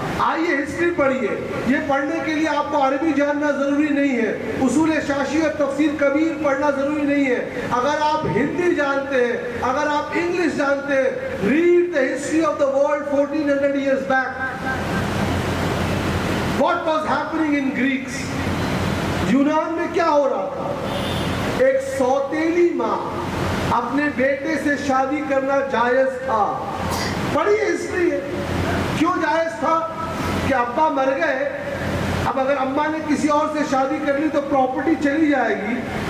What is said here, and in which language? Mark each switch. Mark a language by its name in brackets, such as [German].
[Urdu] آئیے ہسٹری پڑھیے. یہ پڑھنے کے لیے آپ کو عربی جاننا ضروری نہیں ہے, اصول شاشی اور تفسیر کبیر پڑھنا ضروری نہیں ہے. اگر آپ ہندی جانتے ہیں, اگر آپ انگلش جانتے ہیں, [English] read the history of the world 1400 years back. What was happening in Greeks? [Urdu] یونان میں کیا ہو رہا تھا؟ ایک سوتیلی ماں اپنے بیٹے سے شادی کرنا جائز تھا. پڑھیے ہسٹری ہے. کیوں جائز تھا؟ کہ ابا مر گئے, اب اگر اماں نے کسی اور سے شادی کر لی تو پراپرٹی چلی جائے گی.